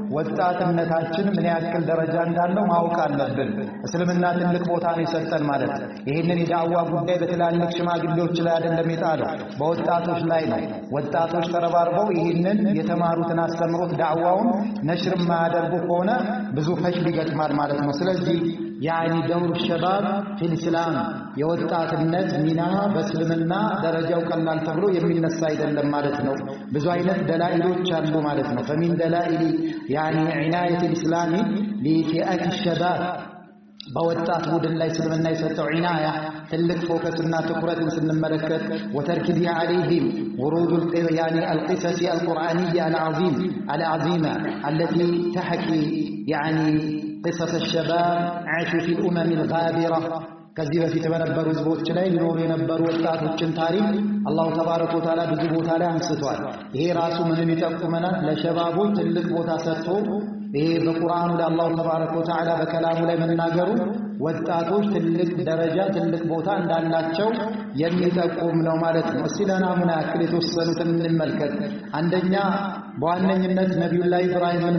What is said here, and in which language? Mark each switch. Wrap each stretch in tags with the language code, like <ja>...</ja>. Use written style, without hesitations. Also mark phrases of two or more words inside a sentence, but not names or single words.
<am>ወጣትነታችን ምን ያክል ደረጃ እንዳለው ማወቅ አለብን እስልምና ትልቅ ቦታ ነው የሰጠን ማለት ይሄንን የዳዋ ጉዳይ በትላልቅ ሽማግሌዎች ላይ አይደለም የጣለው በወጣቶች ላይ ነው ወጣቶች ተረባርበው ይሄንን የተማሩትን አስተምሮት ዳዋውን ነሽር ማያደርጉ ከሆነ ብዙ ፈሽል ይገጥማል ማለት ነው ስለዚህ</am> <ar>يعني دور الشباب في الإسلام</ar> <am>የወጣትነት ሚና በእስልምና ደረጃው ቀላል ተብሎ የሚነሳ አይደለም ማለት ነው ብዙ አይነት ደላኢሎች አሉ ማለት ነው</am> <ar>فمن دلائل يعني عناية الإسلام لفئات الشباب</ar> <am>በወጣት ቡድን ላይ እስልምና የሰጠው ዒናያ ትልቅ ፎከስና ትኩረትን ስንመለከት</am> <ar>وتركيز عليهم ورود يعني القصص القرآنية العظيمة التي تحكي يعني قصص الشباب عاشوا في الأمم الغابرة</ar> <am>ከዚህ በፊት በነበሩ ህዝቦች ላይ ይኖሩ የነበሩ ወጣቶችን ታሪክ</am> <ar>الله تبارك وتعالى</ar> <am>ብዙ ቦታ ላይ አንስቷል ይሄ ራሱ ምንን ይጠቁመናል ለሸባቦች ትልቅ ቦታ ሰጥቶ ይሄ በቁርአኑ ላይ</am> <ar>الله تبارك وتعالى</ar> <am>በከላሙ ላይ መናገሩ ወጣቶች ትልቅ ደረጃ ትልቅ ቦታ እንዳላቸው የሚጠቁም ነው ማለት ነው እስቲ ለናሙና ያክል የተወሰኑትን እንመልከት አንደኛ በዋነኝነት ነብዩላህ ኢብራሂምን</am>